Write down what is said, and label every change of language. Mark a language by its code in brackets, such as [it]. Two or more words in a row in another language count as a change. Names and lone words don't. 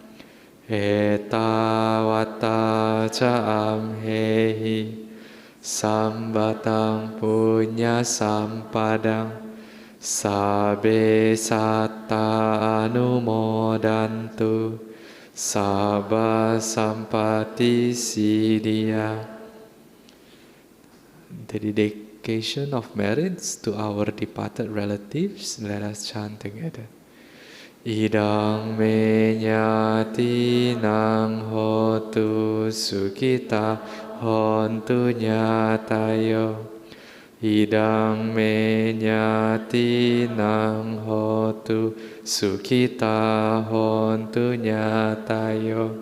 [pi] Etawata ca amhehi sambatang punya sampadang sabbe satta anumodantu sabba sampati siddhya. [en] The dedication of merits to our departed relatives. Let us chant together. [pi] Idang me nyati nang hotu sukita hontu nyatayo. Idang me nyati nang hotu sukita hontu nyatayo.